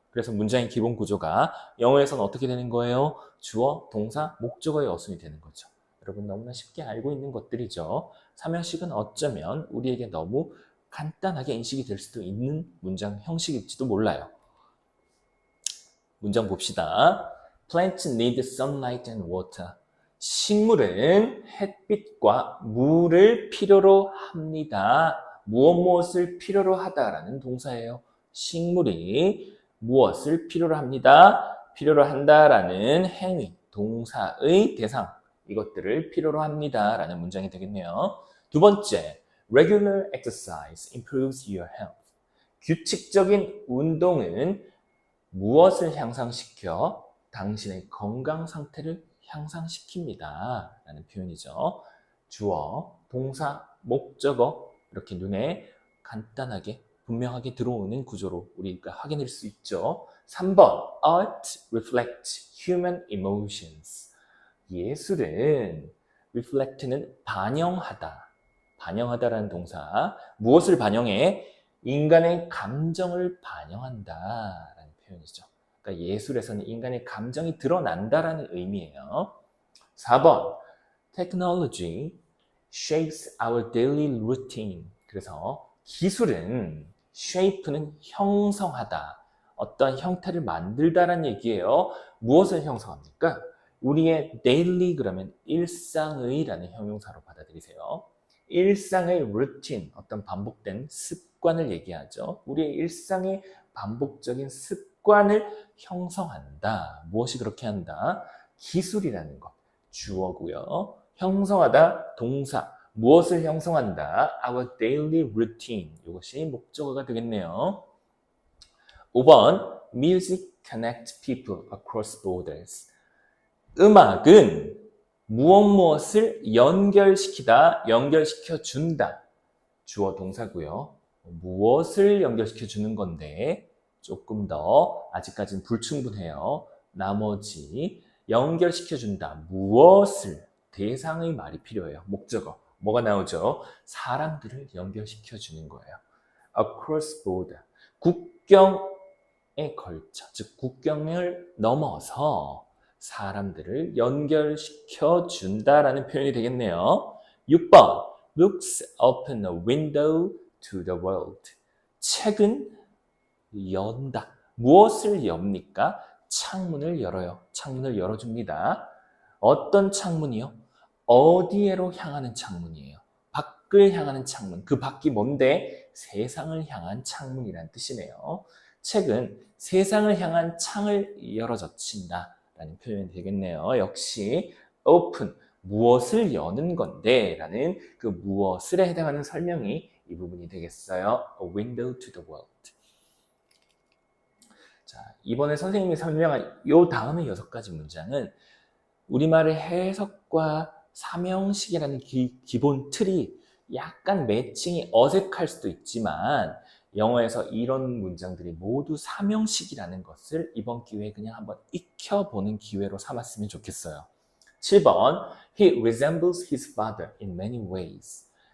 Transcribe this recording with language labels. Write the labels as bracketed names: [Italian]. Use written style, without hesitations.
[Korean] 그래서 문장의 기본 구조가 영어에서는 어떻게 되는 거예요? 주어, 동사, 목적어의 어순이 되는 거죠. 여러분 너무나 쉽게 알고 있는 것들이죠. 삼형식은 어쩌면 우리에게 너무 간단하게 인식이 될 수도 있는 문장 형식일지도 몰라요. 문장 봅시다. [English] Plants need sunlight and water. [Korean] 식물은 햇빛과 물을 필요로 합니다. 무엇을 필요로 하다라는 동사예요. 식물이 무엇을 필요로 합니다. 필요로 한다라는 행위, 동사의 대상, 이것들을 필요로 합니다라는 문장이 되겠네요. 두 번째, [English] regular exercise improves your health. [Korean] 규칙적인 운동은 무엇을 향상시켜? 당신의 건강 상태를 향상시킵니다. 라는 표현이죠. 주어, 동사, 목적어 이렇게 눈에 간단하게 분명하게 들어오는 구조로 우리가 확인할 수 있죠. 3번 [English] Art reflects human emotions. [Korean] 예술은 reflect는 반영하다. 반영하다라는 동사. 무엇을 반영해? 인간의 감정을 반영한다라는 표현이죠. 그러니까 예술에서는 인간의 감정이 드러난다라는 의미예요. 4번 [English] Technology shapes our daily routine. [Korean] 그래서 기술은 shape는 형성하다. 어떤 형태를 만들다라는 얘기예요. 무엇을 형성합니까? 우리의 daily 그러면 일상의라는 형용사로 받아들이세요. 일상의 루틴, 어떤 반복된 습관을 얘기하죠. 우리의 일상의 반복적인 습관을 형성한다. 무엇이 그렇게 한다? 기술이라는 것, 주어고요. 형성하다, 동사. 무엇을 형성한다? [English] Our daily routine. [Korean] 이것이 목적어가 되겠네요. 5번 [English] Music connects people across borders. [Korean] 음악은 무엇을 연결시키다, 연결시켜준다. 주어 동사고요. 무엇을 연결시켜주는 건데 조금 더 아직까지는 불충분해요. 나머지 연결시켜준다. 무엇을 대상의 말이 필요해요. 목적어. 뭐가 나오죠? 사람들을 연결시켜 주는 거예요. [English] across border. [Korean] 국경에 걸쳐, 즉 국경을 넘어서 사람들을 연결시켜 준다라는 표현이 되겠네요. 6번. [English] Books open a window to the world. [Korean] 책은 연다. 무엇을 엽니까? 창문을 열어요. 창문을 열어줍니다. 어떤 창문이요? 어디에로 향하는 창문이에요? 밖을 향하는 창문. 그 밖이 뭔데? 세상을 향한 창문이란 뜻이네요. 책은 세상을 향한 창을 열어젖힌다 라는 표현이 되겠네요. 역시 open, 무엇을 여는 건데 라는 그 무엇을에 해당하는 설명이 이 부분이 되겠어요. [English] A window to the world. [Korean] 자, 이번에 선생님이 설명한 요 다음의 6가지 문장은 우리말의 해석과 삼형식이라는 기본 틀이 약간 매칭이 어색할 수도 있지만 영어에서 이런 문장들이 모두 삼형식이라는 것을 이번 기회에 그냥 한번 익혀보는 기회로 삼았으면 좋겠어요. 7번 [English] He resembles his father in many ways.